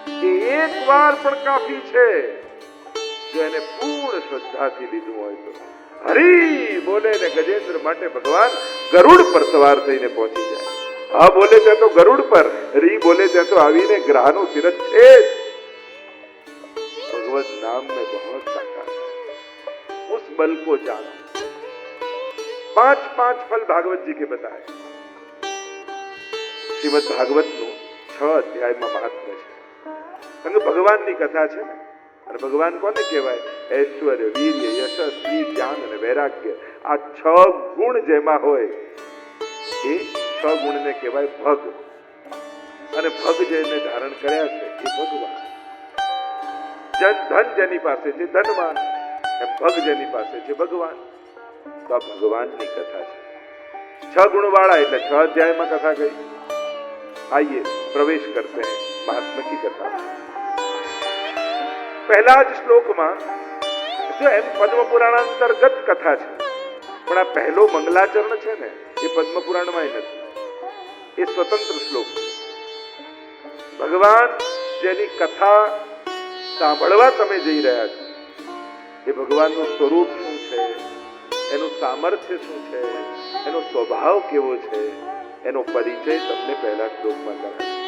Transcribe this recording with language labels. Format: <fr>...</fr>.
<gu>એક વાર પણ કાફી છે જો એને પૂર્ણ શ્રદ્ધાથી લીધું હોય તો. હરી બોલે ને ગજેન્દ્ર માટે ભગવાન ગરુડ પર સવાર થઈને પહોંચી જાય. હા બોલે ત્યાં તો ગરુડ પર, રી બોલે ત્યાં તો આવીને ગ્રહનો શિરચ્છેદ.</gu> <hi>भगवत नाम में बहुत ताकत है, उस बल को जानो. 5 फल भागवत जी के बताए. श्रीमद भागवत</hi> <gu>નું 6 અધ્યાયમાં મહાત્મ્ય છે. કારણ કે ભગવાનની કથા છે ને. અને ભગવાન કોને કહેવાય? ઐશ્વર્ય, વીર્ય, યશ, શ્રી, જ્ઞાન અને વૈરાગ્ય. આ 6 ગુણ જેમાં હોય એ 6 ગુણને કહેવાય ભગ. અને ભગ જેને ધારણ કર્યા છે એ ભગવાન. ધન જેની પાસે છે ધનવાન. એમ ભગ જેની પાસે છે ભગવાન. તો આ ભગવાનની કથા છે.</gu> <hi>6 गुण वाला એટલે 6 अध्याय में कथा गई. आइए प्रवेश करते हैं महात्मा की कथा.</hi> <gu>पहला જ શ્લોકમાં જો એમ પદ્મ પુરાણ અંતર્ગત કથા છે, પણ આ પહેલો મંગલાચરણ છે ને એ પદ્મ પુરાણમાં નથી, એ સ્વતંત્ર શ્લોક છે. ભગવાન જેની કથા સાંભળવા તમે જઈ રહ્યા છો એ ભગવાનનું સ્વરૂપ શું છે, એનું સામર્થ્ય શું છે, એનો સ્વભાવ કેવો છે, એનો પરિચય તમને પહેલા શ્લોકમાં કરાવે.</gu>